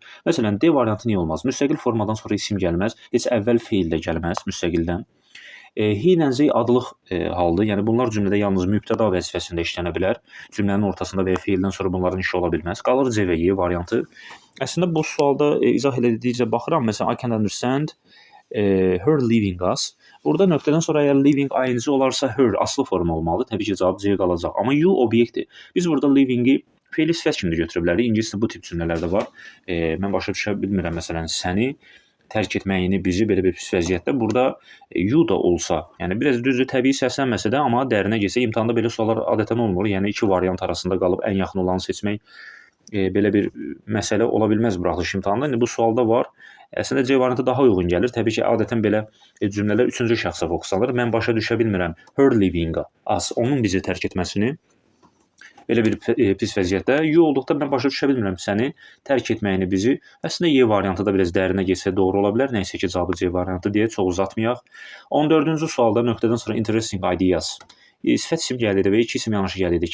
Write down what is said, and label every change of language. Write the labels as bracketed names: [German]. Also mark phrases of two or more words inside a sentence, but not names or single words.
[Azerbaijani] Məsələn, D variantı niyə olmaz? Müstəqil formadan sonra isim gəlməz, heç əvvəl feil də gəlməz müstəqildən. He ilə Z adlıq haldır. Yəni bunlar cümlədə yalnız mübtəda vəzifəsində işlənə bilər. Cümlənin ortasında və ya feildən sonra bunların işi ola bilməz. Qalır C və Y variantı. Əslində bu sualda izah elədikcə baxıram. Məsələn, [English] I can understand her leaving us. [Azerbaijani] Burada nöqtədən sonra əgər leaving ing olarsa her aslı forma olmalı. Təbii ki, cavab C qalacaq. Amma you obyektdir. Biz burada leaving-i feili sifət kimi də götürə bilərik. İngiliscə bu tip cümlələr də var. Mən başa düşə bilmirəm məsələn səni tərk etməyini, bizi belə bir pis vəziyyətdə burada you da olsa, yəni biraz düzdür, təbii səslənməsə də, amma dərinə getsə imtahanda belə suallar adətən olmur. Yəni iki variant arasında qalıb ən yaxın olanı seçmək belə bir məsələ ola bilməz buraxılış imtahanında. İndi bu sualda var. Əslində C variantı daha uyğun gəlir. Təbii ki, adətən belə cümlələr üçüncü şəxsə fokuslanır. Mən başa düşə bilmirəm [English] her leaving us, [Azerbaijani] onun bizi tərk etməsini belə bir pis vəziyyətdə. You olduqda mən başa düşə bilmirəm səni tərk etməyini bizi. Əslində Y variantı da biraz dərinə getsə doğru ola bilər. Nəysə ki, cavabı C variantı deyə çox uzatmayaq. 14-cü sualda nöqtədən sonra [English] interesting ideas. [Azerbaijani] Sifət isim gəldi və iki isim yanaşı gəldi.